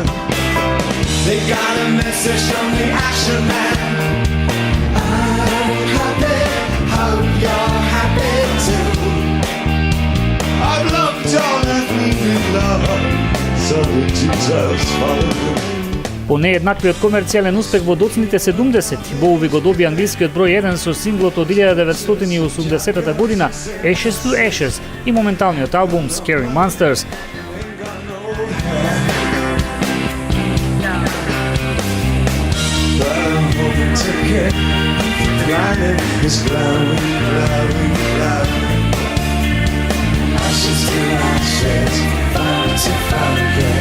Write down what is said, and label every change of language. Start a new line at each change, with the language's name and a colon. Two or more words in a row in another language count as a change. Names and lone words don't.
English: They got a message from the action man. I'm happy, hope you're happy too. I've loved all that needed love, so that you just follow.
Macedonian: По нееднаквиот комерцијален успех во доцните 70, Боуи го доби англискиот број 1 со синглот од 1980 година Ashes to Ashes и моменталниот албум Scary Monsters.
English: Ashes to ashes, fire to fire.